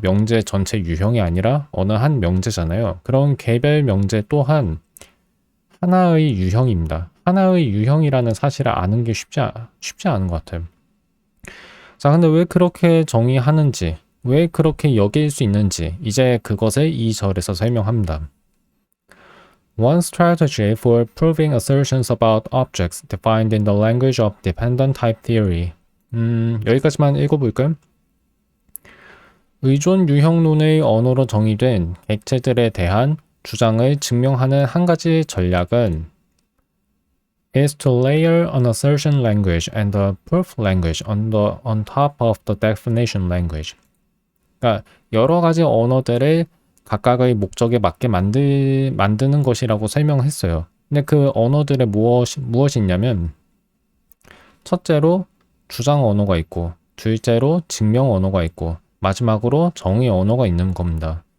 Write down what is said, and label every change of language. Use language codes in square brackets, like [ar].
[ko] 명제 전체 유형이 아니라 어느 한 명제잖아요. 그런 개별 명제 또한 하나의 유형입니다. 하나의 유형이라는 사실을 아는 게 쉽지 않은 것 같아요. 자, 근데 왜 그렇게 정의하는지, 왜 그렇게 여길 수 있는지 이제 그것을 이 절에서 설명합니다. [en] One strategy for proving assertions about objects defined in the language of dependent type theory. [ko] 여기까지만 읽어볼까요? 의존 유형론의 언어로 정의된 객체들에 대한 주장을 증명하는 한 가지 전략은 [en] is to layer an assertion language and a proof language on top of the definition language. [ko] 그러니까 여러 가지 언어들을 각각의 목적에 맞게 만드는 것이라고 설명했어요. 근데 그 언어들의 무엇이 있냐면 첫째로 주장 언어가 있고 둘째로 증명 언어가 있고 마지막으로 정의 언어가 있는 겁니다.